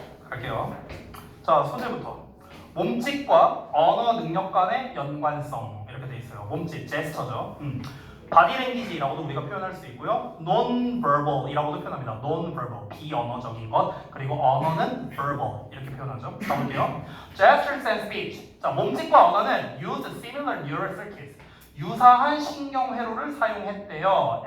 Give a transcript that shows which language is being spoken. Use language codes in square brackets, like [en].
[ko] 갈게요. 자, 소재부터. 몸짓과 언어 능력 간의 연관성 이렇게 돼 있어요. 몸짓, 제스처죠. 바디랭귀지라고도 우리가 표현할 수 있고요. non-verbal이라고도 표현합니다. non-verbal, 비언어적인 것. 그리고 언어는 verbal 이렇게 표현하죠. 가볼게요. [en] Gestures and speech. [ko] 자, 몸짓과 언어는 [en] use similar neural circuits. [ko] 유사한 신경회로를 사용했대요.